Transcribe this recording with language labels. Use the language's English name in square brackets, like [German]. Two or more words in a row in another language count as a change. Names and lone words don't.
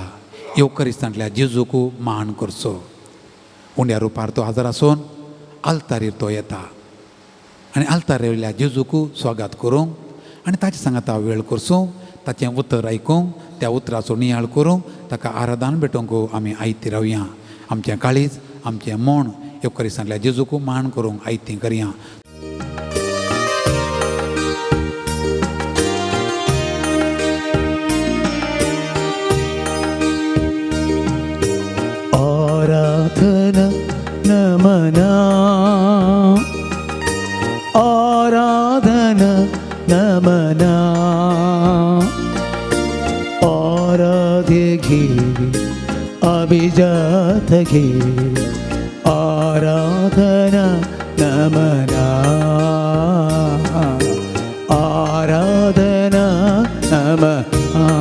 [Konkani] येवकरिस्तांतल्या जेजूक मान करचो उंड्या रुपार तो हाजर आसून आल्तारीर तो येता आनी आल्तार वयल्या जेजूक स्वागत करूंक आनी ताचे सांगाता वेळ करचो ताचें उतर आयकूंक त्या उतराचो नियाळ करूंक ताका आराधन भेटोवंक आमी आयती रावया आमचें काळीज आमचें मन येवकरिस्तांतल्या जेजूक मान करूंक आयती करया आराधना नमना आराधना नमना आराध्य घे अभिजात घे आराधना नमना आराधना नमना